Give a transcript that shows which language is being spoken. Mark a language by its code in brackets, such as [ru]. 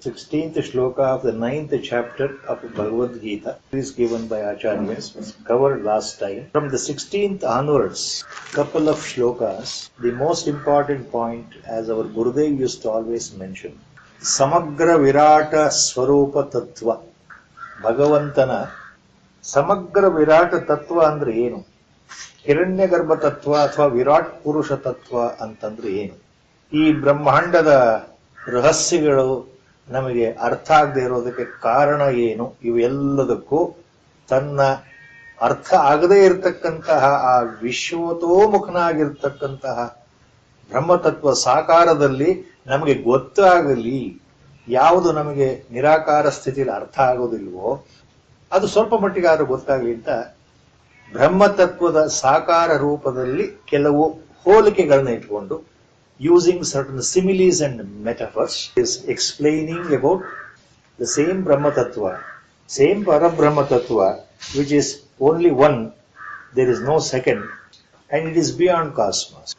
[en] 16th shloka of the 9th chapter of Bhagavad Gita is given by Acharyas, was covered last time. From the 16th onwards, couple of shlokas, the most important point, as our Gurudev used to always mention, [kn] ಸಮಗ್ರ ವಿರಾಟ ಸ್ವರೂಪ ತತ್ವ. ಭಗವಂತನ ಸಮಗ್ರ ವಿರಾಟ ತತ್ವ ಅಂದ್ರೆ ಏನು? ಹಿರಣ್ಯ ಗರ್ಭ ತತ್ವ ಅಥವಾ ವಿರಾಟ್ ಪುರುಷ ತತ್ವ ಅಂತಂದ್ರೆ ಏನು? ಈ ಬ್ರಹ್ಮಾಂಡದ ರಹಸ್ಯಗಳು ನಮಗೆ ಅರ್ಥ ಆಗದೆ ಇರೋದಕ್ಕೆ ಕಾರಣ ಏನು? ಇವೆಲ್ಲದಕ್ಕೂ ತನ್ನ ಅರ್ಥ ಆಗದೇ ಇರತಕ್ಕಂತಹ ಆ ವಿಶ್ವತೋಮುಖನಾಗಿರ್ತಕ್ಕಂತಹ ಬ್ರಹ್ಮತತ್ವ ಸಾಕಾರದಲ್ಲಿ ನಮಗೆ ಗೊತ್ತಾಗಲಿ. ಯಾವುದು ನಮಗೆ ನಿರಾಕಾರ ಸ್ಥಿತಿಯಲ್ಲಿ ಅರ್ಥ ಆಗೋದಿಲ್ವೋ ಅದು ಸ್ವಲ್ಪ ಮಟ್ಟಿಗಾದ್ರೂ ಗೊತ್ತಾಗಲಿ ಅಂತ ಬ್ರಹ್ಮತತ್ವದ ಸಾಕಾರ ರೂಪದಲ್ಲಿ ಕೆಲವು ಹೋಲಿಕೆಗಳನ್ನ ಇಟ್ಕೊಂಡು, [en] using certain similes and metaphors, is explaining about the same Brahma Tattva, same Parabrahma Tattva, which is only one, there is no second, and it is beyond cosmos.